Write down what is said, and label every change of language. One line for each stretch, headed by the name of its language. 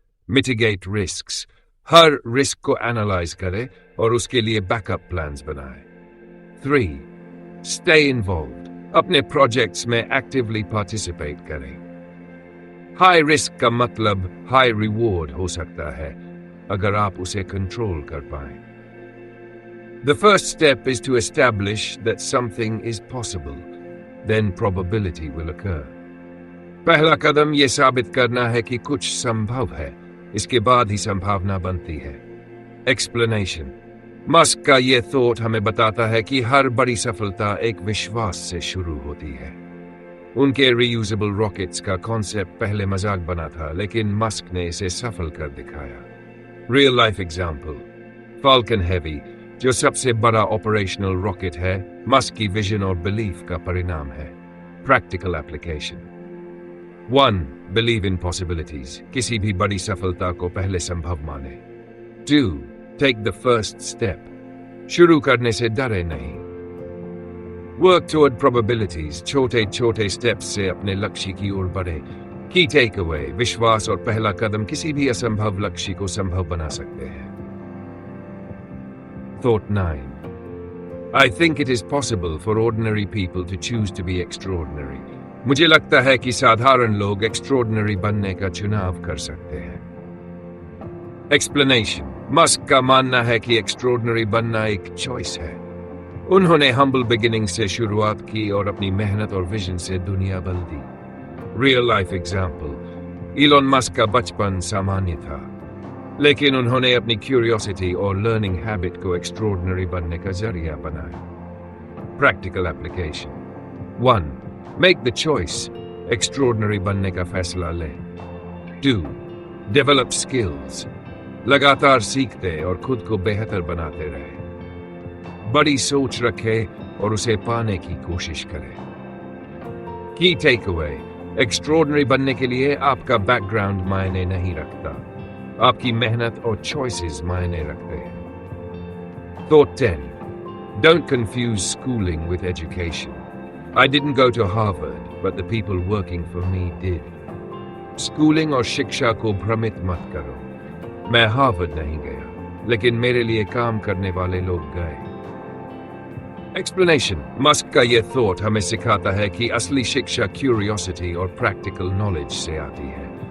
Hindi: Mitigate risks. हर risk को analyse करें और उसके लिए बैकअप प्लान्स बनाएं. 3. Stay involved. अपने प्रोजेक्ट्स में एक्टिवली पार्टिसिपेट करें। हाई रिस्क का मतलब हाई रिवॉर्ड हो सकता है अगर आप उसे कंट्रोल कर पाएं।
English: The first step is to establish that something is possible, then probability will occur.
Hindi: पहला कदम यह साबित करना है कि कुछ संभव है, इसके बाद ही संभावना बनती है।
English: Explanation.
Hindi: मस्क का यह थॉट हमें बताता है कि हर बड़ी सफलता एक विश्वास से शुरू होती है। उनके रीयूजेबल रॉकेट्स का कॉन्सेप्ट पहले मजाक बना था, लेकिन मस्क ने इसे सफल कर दिखाया।
English: real life example,
Hindi: falcon heavy, जो सबसे बड़ा ऑपरेशनल रॉकेट है, मस्क की विजन और बिलीफ का परिणाम है।
English: Practical application. 1. Believe in possibilities.
Hindi: किसी भी बड़ी सफलता को पहले संभव माने।
English: 2. Take the first step.
Hindi: शुरू करने से डरे नहीं।
English: Work toward probabilities.
Hindi: छोटे छोटे स्टेप्स से अपने लक्ष्य की ओर बढ़े।
English: Key takeaway.
Hindi: विश्वास और पहला कदम किसी भी असंभव लक्ष्य को संभव बना सकते हैं।
English: Thought 9. I think it is possible for ordinary people to choose to be extraordinary.
Hindi: मुझे लगता है कि साधारण लोग एक्स्ट्रॉर्डिनरी बनने का चुनाव कर सकते हैं।
English: Explanation.
Hindi: मस्क का मानना है कि एक्स्ट्रॉर्डिनरी बनना एक चॉइस है। उन्होंने हम्बल बिगिनिंग से शुरुआत की और अपनी मेहनत और विजन से दुनिया बदल दी। Real life example, Elon Musk का बचपन सामान्य था, लेकिन उन्होंने अपनी क्यूरियोसिटी और लर्निंग हैबिट को एक्स्ट्रॉर्डिनरी बनने का जरिया बनाया।
English: Practical application. 1. Make the choice,
Hindi: extraordinary बनने का फैसला लें। 2.
English: develop skills,
Hindi: लगातार सीखते और खुद को बेहतर बनाते रहे। बड़ी सोच रखें और उसे पाने की कोशिश करें। की टेकअवे, एक्स्ट्रॉर्डिनरी बनने के लिए आपका बैकग्राउंड मायने नहीं रखता, आपकी मेहनत और चॉइसेस मायने रखते हैं।
English: Thought 10. Don't confuse schooling with education. I didn't go to Harvard, but the people working for me did.
Hindi: Schooling और शिक्षा को भ्रमित मत करो। मैं हार्वर्ड नहीं गया, लेकिन मेरे लिए काम करने वाले लोग गए। एक्सप्लेनेशन। मस्क का यह थॉट हमें सिखाता है कि असली शिक्षा क्यूरियोसिटी और प्रैक्टिकल नॉलेज से आती है।